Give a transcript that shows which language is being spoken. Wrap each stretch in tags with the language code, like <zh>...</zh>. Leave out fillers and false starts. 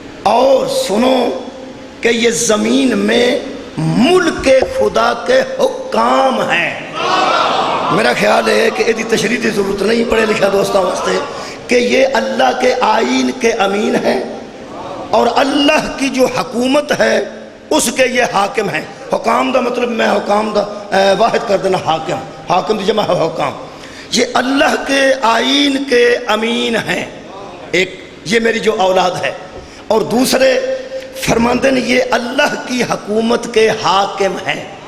<ur>اور سنو کہ یہ زمین میں ملک خدا کے حکام ہیں. میرا خیال ہے کہ یہ تشریح کی ضرورت نہیں پڑھے لکھا دوستوں واسطے کہ یہ اللہ کے آئین کے امین ہیں، اور اللہ کی جو حکومت ہے اس کے یہ حاکم ہیں.</ur> <pa>حکام دا مطلب میں حکام دا واحد کر دینا حاکم، حاکم دی جمع ہے حکام.</pa> <ur>یہ اللہ کے آئین کے امین ہیں. ایک یہ میری جو اولاد ہے، اور دوسرے فرماندے نے یہ اللہ کی حکومت کے حاکم ہیں.</ur>